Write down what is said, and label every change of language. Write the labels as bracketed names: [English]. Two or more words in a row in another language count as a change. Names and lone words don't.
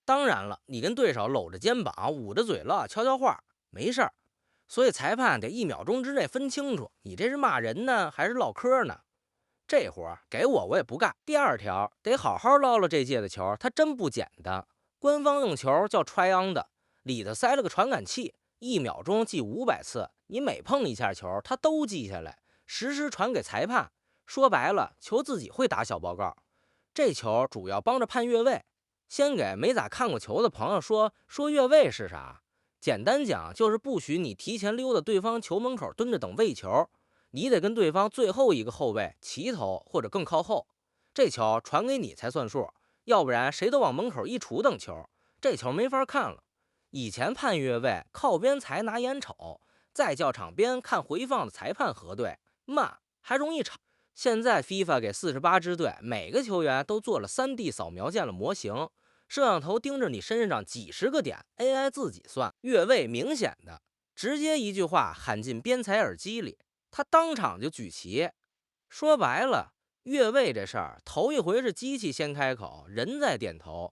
[Chinese] 當然了，你跟對手摟着肩膀捂着嘴了悄悄話沒事兒，所以裁判得1秒鐘之內分清楚你這是罵人呢還是嘮嗑呢。這活給我也不幹。第2條，得好好撈了这屆的球，它真不簡單。官方用球叫 try on 的，裡頭塞了個傳感器，1秒鐘記500次，你每碰一下球它都記下來，實時傳給裁判。說白了，球自己會打小報告。這球主要幫着判越位。先給沒咋看過球的朋友說越位是啥，簡單講就是不許你提前溜到對方球門口蹲着等位球，你得跟對方最後一個後衛齊頭或者更靠後，這球傳給你才算數，要不然誰都往門口一杵等球，這球沒法看了。以前判越位，靠邊裁拿眼瞅，再叫場邊看回放的裁判核对，慢還容易吵。現在 FIFA 給48支隊每個球員都做了 3D 掃描建了模型，攝像頭盯着你身上幾十個點 ，AI 自己算。越位明顯的，直接一句話喊進邊裁耳機裡，他當場就舉旗。說白了，越位這事兒頭一回是機器先開口，人在點頭。